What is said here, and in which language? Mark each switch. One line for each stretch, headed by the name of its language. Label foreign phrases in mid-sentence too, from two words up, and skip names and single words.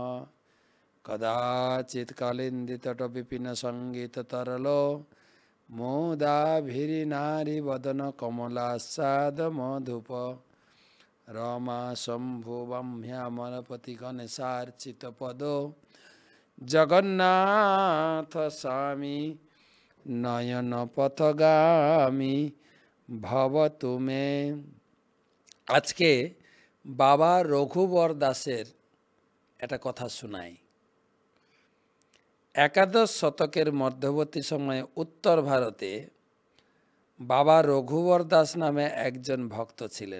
Sanskrit: कदाचित् कालिन्दितटविपिनसङ्गीततरलो मोदाभिरिनारीवदन कमलास्सादमधुप रमा शम्भुवम्ह्यामलपतिगणेशार्चितपदो जगन्नाथ स्वामी नयनपथगामी भवतु मे।
Bangla: আজকে বাবা রঘুবর দাসের একটা কথা শোনাই। একাদশ শতকের মধ্যবর্তী সময়ে উত্তর ভারতে বাবা রঘুবর দাস নামে একজন ভক্ত ছিলেন।